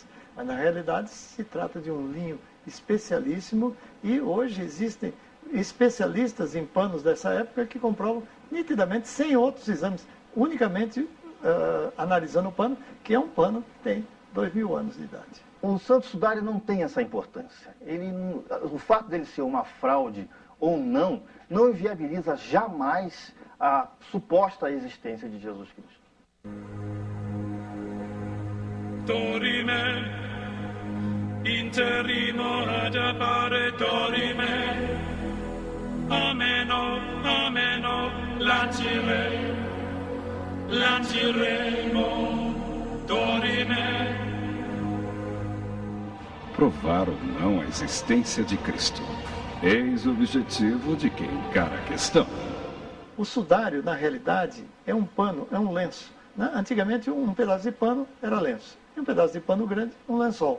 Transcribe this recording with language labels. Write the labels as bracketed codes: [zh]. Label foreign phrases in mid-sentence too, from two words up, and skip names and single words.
[pt] Mas, na realidade, se trata de um linho especialíssimo, e hoje existem especialistas em panos dessa época que comprovam nitidamente, sem outros exames, unicamente analisando o pano, que é um pano que tem 2.000 anos de idade. O santo sudário não tem essa importância. O fato dele ser uma fraude ou não inviabiliza jamais a suposta existência de Jesus Cristo. [la] Dorime, interrimo ad appare dorime, ameno, lanciremo, dorime. [pt] Provar ou não a existência de Cristo. Eis o objetivo de quem encara a questão. O sudário, na realidade, é um pano, é um lenço. Antigamente, um pedaço de pano era lenço. E um pedaço de pano grande, um lençol.